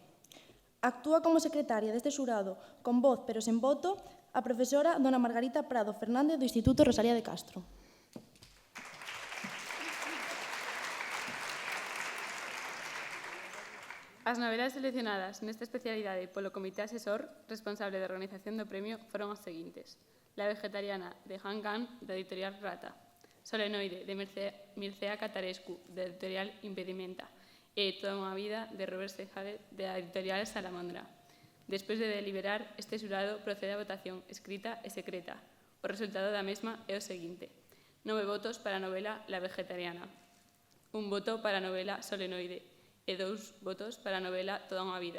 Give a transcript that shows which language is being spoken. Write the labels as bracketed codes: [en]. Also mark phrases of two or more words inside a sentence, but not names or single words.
[gl] Actúa como secretaria deste xurado, con voz pero sen voto, a profesora dona Margarita Prado Fernández do Instituto Rosalía de Castro. As novelas seleccionadas nesta especialidade polo Comité Asesor responsable da organización do premio foron as seguintes: La vegetariana, de Han Gan, da editorial Rata; Solenoide, de Mircea Catarescu, da editorial Impedimenta, e Toda unha vida, de Robert Sejade, da editorial Salamandra. Despois de deliberar, este xurado procede a votación escrita e secreta. O resultado da mesma é o seguinte: 9 votos para a novela La Vegetariana, 1 voto para a novela Solenoide e 2 votos para a novela Toda unha vida.